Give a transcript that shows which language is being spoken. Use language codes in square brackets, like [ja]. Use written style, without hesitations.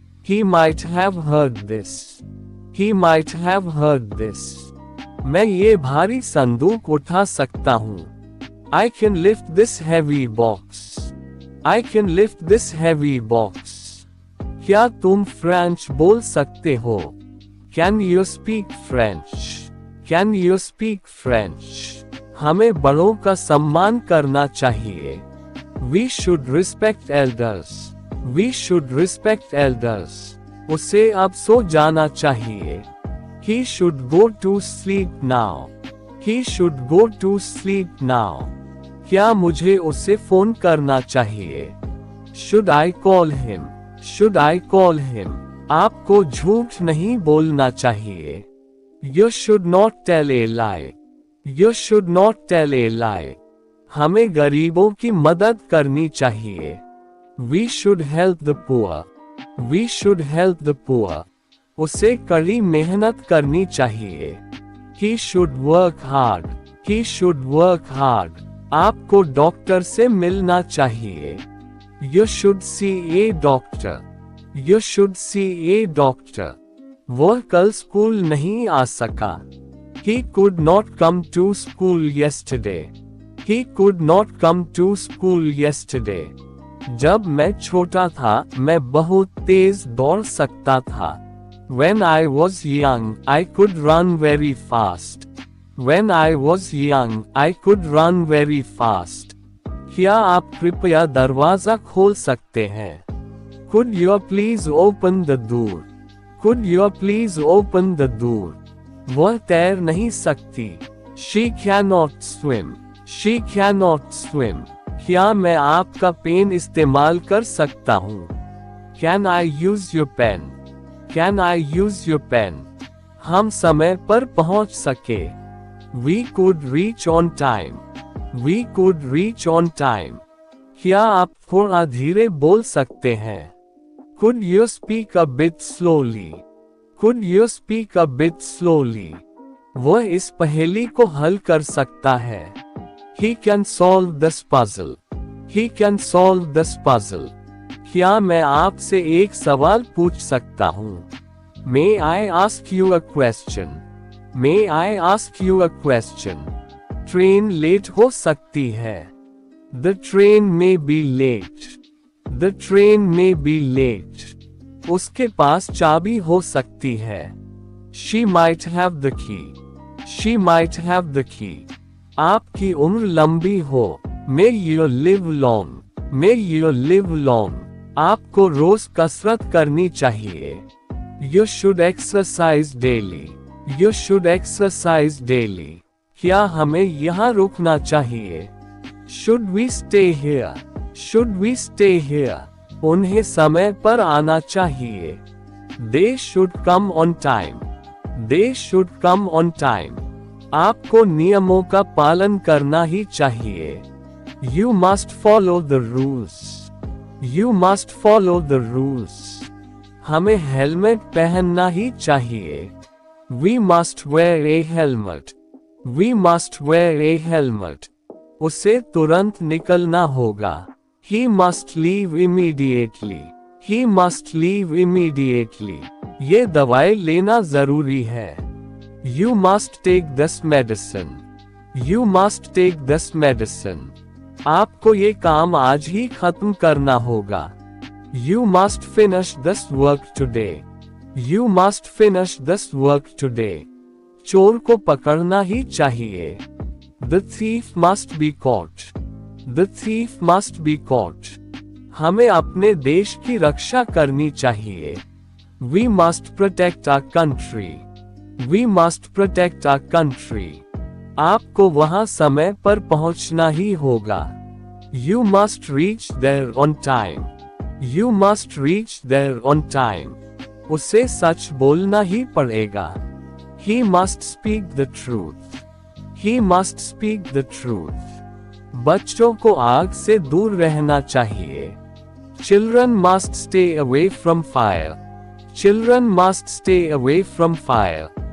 [en] He might have heard this. He might have heard this. [hi] मैं ये भारी संदूक उठा सकता हूँ। [en] I can lift this heavy box. I can lift this heavy box. [hi] क्या तुम फ्रेंच बोल सकते हो? [en] Can you speak French? Can you speak French? [hi] हमें बड़ों का सम्मान करना चाहिए। [en] We should respect elders. We should respect elders. [hi] उसे अब सो जाना चाहिए। [en] He should go to sleep now. He should go to sleep now. [hi] क्या मुझे उसे फोन करना चाहिए? [en] Should I call him? Should I call him? [hi] आपको झूठ नहीं बोलना चाहिए। [en] You should not tell a lie. You should not tell a lie. [hi] हमें गरीबों की मदद करनी चाहिए। [en] We should help the poor. We should help the poor. [hi] उसे कड़ी मेहनत करनी चाहिए। [en] He should work hard. He should work hard. [hi] आपको डॉक्टर से मिलना चाहिए। [en] You should see a doctor. You should see a doctor. [hi] वह कल स्कूल नहीं आ सका। [en] He could not come to school yesterday. He could not come to school yesterday. [hi] जब मैं छोटा था, मैं बहुत तेज दौड़ सकता था। [en] When I was young, I could run very fast. When I was young, I could run very fast. [hi] क्या आप कृपया दरवाजा खोल सकते हैं? [en] Could you please open the door? Could you please open the door? [hi] वह तैर नहीं सकती। [en] She cannot swim. She cannot swim. [hi] क्या मैं आपका पेन इस्तेमाल कर सकता हूँ? [en] Can I use your pen? Can I use your pen? [hi] हम समय पर पहुँच सके। [en] We could reach on time. We could reach on time. [hi] क्या आप थोड़ा धीरे बोल सकते हैं? [en] Could you speak a bit slowly? Could you speak a bit slowly? [hi] वह इस पहेली को हल कर सकता है। [en] He can solve this puzzle. He can solve this puzzle. [hi] क्या मैं आपसे एक सवाल पूछ सकता हूँ? [en] May I ask you a question? May I ask you a question? [hi] Train late हो सकती है। [en] The train may be late. The train may be late. [hi] उसके पास चाबी हो सकती है। [en] She might have the key. She might have the key. [hi] आपकी उम्र लंबी हो। [en] May you live long. May you live long. [hi] आपको रोज कसरत करनी चाहिए। [en] You should exercise daily. You should exercise daily. [hi] क्या हमें यहाँ रुकना चाहिए? [en] Should we stay here? Should we stay here? [hi] उन्हें समय पर आना चाहिए। [en] They should come on time. They should come on time. [hi] आपको नियमों का पालन करना ही चाहिए। [en] You must follow the rules. You must follow the rules. [hi] हमें हेलमेट पहनना ही चाहिए। [en] We must wear a helmet. We must wear a helmet. [hi] उसे तुरंत निकलना होगा। [en] He must leave immediately. He must leave immediately. [hi] ये दवाई लेना जरूरी है। [en] You must take this medicine. You must take this medicine. [hi] आपको ये काम आज ही खत्म करना होगा। [en] You must finish this work today. You must finish this work today. [hi] चोर को पकड़ना ही चाहिए। [en] The thief must be caught. The thief must be caught. [hi] हमें अपने देश की रक्षा करनी चाहिए। [en] We must protect our country. We must protect our country. [hi] आपको वहां समय पर पहुंचना ही होगा। [en] You must reach there on time. You must reach there on time. [hi] उसे सच बोलना ही पड़ेगा. [en] He must speak the truth. He must speak the truth. [hi] बच्चों को आग से दूर रहना चाहिए. [en] Children must stay away from fire. Children must stay away from fire.